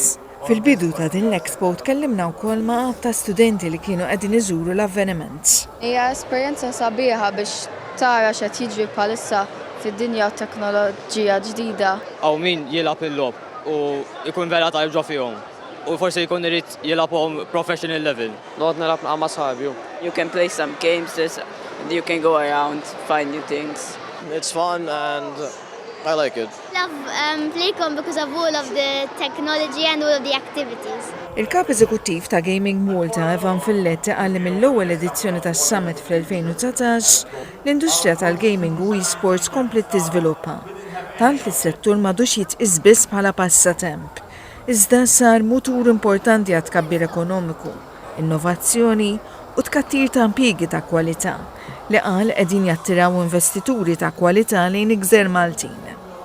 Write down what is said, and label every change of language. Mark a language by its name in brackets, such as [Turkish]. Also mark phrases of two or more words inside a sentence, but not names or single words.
[Maltese] Fil-bidu ta' din l-Expo tkellimna wkoll ma' ta' studenti li kienu qegħdin iżuru l-avveniment. Hija esperjenza sabiħa biex tara x'qed jiġri bħalissa fid-dinja u teknoloġija ġdida. Aw min jilgħab il-logħob u jkun vera tajb ġo fihom. U forsi jkun irid jilgħabhom [English] professional level. [Maltese] Noqgħod nilgħab ma' sħabi. [English] You can play some games, you can go around, find new things. It's fun and I like it. Love Playcon because of all of the technology and all of the activities. [Maltese] Il-kap eżekuttiv ta' Gaming Malta Evan Filletti qal li mill-ewwel edizzjoni tas-Summit fl-2019 l-industrija tal-gaming u e-sports komplet tiżviluppa. Tant li s-settur m'għadux jitqies biss bħala passatemp. Iżda sar mutur importanti għat tkabbir ekonomiku, innovazzjoni u tkattir ta' impjiegi ta' kwalità li qal qegħdin jattiraw investituri ta' kwalità lejn il-Gżer Maltin.